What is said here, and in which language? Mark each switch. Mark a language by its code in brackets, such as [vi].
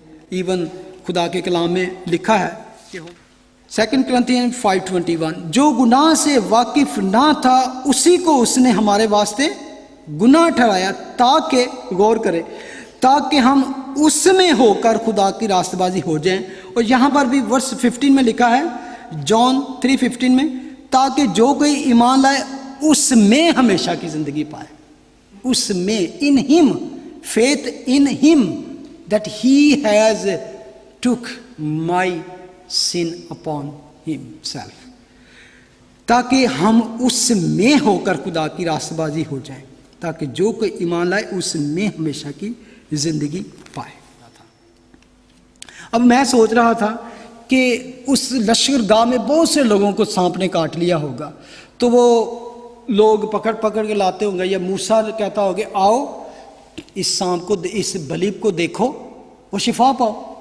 [ur] Even خدا کے کلام میں لکھا ہے 2 Corinthians 5:21, جو گناہ سے واقف نہ تھا اسی کو اس نے ہمارے واسطے گناہ ٹھہرایا, تاکہ غور کرے, تاکہ ہم اس میں ہو کر خدا کی راست بازی ہو جائیں. اور یہاں پر بھی ورس 15 میں لکھا ہے, جان 3:15 میں, تاکہ جو کوئی ایمان لائے اس میں ہمیشہ کی زندگی پائے. اس میں, [en] in him, faith in him, that he has took my sin upon himself. [ur] تاکہ ہم اس میں ہو کر خدا کی راست بازی ہو جائیں, تاکہ جو کوئی ایمان لائے اس میں ہمیشہ کی زندگی پائے. اب میں سوچ رہا تھا کہ اس لشکر گاہ میں بہت سے لوگوں کو سانپ نے کاٹ لیا ہوگا, تو وہ لوگ پکڑ کے لاتے ہوں گے, یا موسیٰ کہتا ہوگا آؤ اس سانپ کو, اس بلیب کو دیکھو, وہ شفا پاؤ.